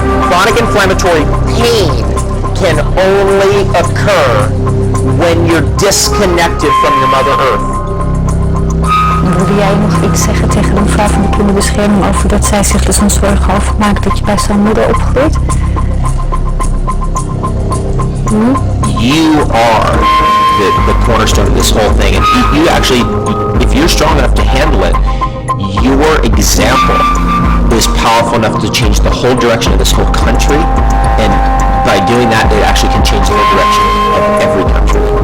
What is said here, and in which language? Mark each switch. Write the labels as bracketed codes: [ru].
[en] Chronic inflammatory pain can only occur when you're disconnected from your Mother Earth. [nl] Wilde jij nog iets zeggen tegen de mevrouw van de kinderbescherming over dat zij zich dus een zorgen over maakt dat je bij zo'n moeder opgroeit? [en] You are the cornerstone of this whole thing. And you actually, if you're strong enough to handle it, your example is powerful enough to change the whole direction of this whole country. And by doing that, it actually can change the whole direction of every country.